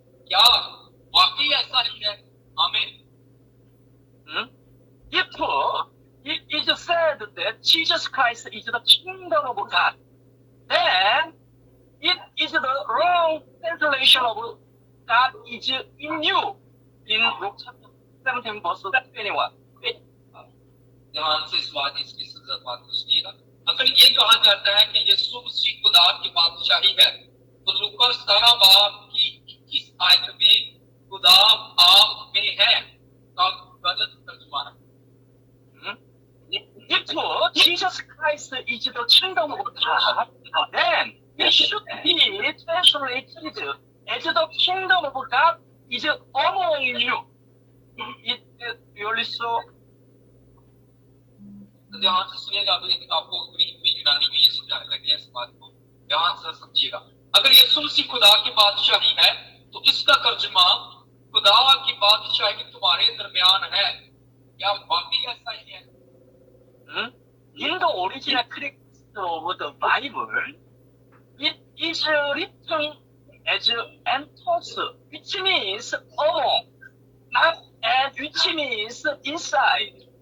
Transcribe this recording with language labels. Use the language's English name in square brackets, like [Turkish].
[Hindi] क्या वाकई ऐसा ही है? आमीन। [English] Therefore, it is said that Jesus Christ is the kingdom of God. Then, it is the wrong translation of God is in you in Luke chapter 17, verse 21. [Hindi] ध्यान से इस बात को सुनिएगा। अगर ये कहा जाता है कि यीशु मसीह खुदा की बादशाही है, तो लूका 17 बाब की 21 आयत में खुदा आप में है का गलत तर्जुमा है। [English] Therefore, Jesus Christ is the kingdom of God, then it should be translated as the kingdom of God is among you. It is really so. [Hindi] ध्यान से सुनिएगा, आपको ग्रीक में यूनानी में ये समझाने लगे हैं इस बात को, ध्यान से समझिएगा। अगर यीशु मसीह खुदा की बादशाही है, तो इसका तर्जुमा खुदा की बादशाही तुम्हारे दरमियान है। क्या वाकई ऐसा ही है? [English] In the original text of the Bible, it is written as entos, which means among, not and which means inside.